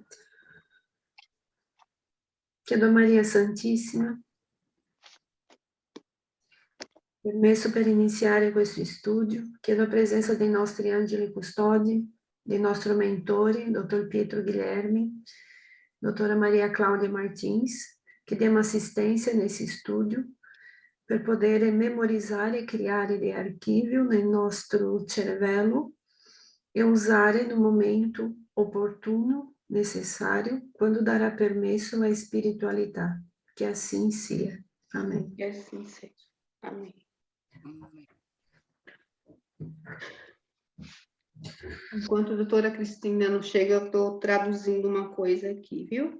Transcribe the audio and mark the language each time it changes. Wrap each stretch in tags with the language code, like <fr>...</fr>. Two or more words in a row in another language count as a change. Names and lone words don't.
<it>Chiedo a Maria Santissima permesso per iniziare questo studio. Chiedo la presenza dei nostri angeli custodi, dei nostri mentori, dottor Pietro Guilherme, dottora Maria Cláudia Martins, che diamo</it> <pt>assistência nesse</pt> <it>studio per poter</it> <pt>memorizar e criar</pt> <it>dei arquivo nel nostro cervello e usare</it> <pt>no momento oportuno, necessário, quando dará</pt> <it>permesso</it> <pt>à espiritualidade. Que assim seja. Amém. Que assim seja. Amém. Enquanto a doutora Cristina não chega, eu estou traduzindo uma coisa aqui, viu?</pt>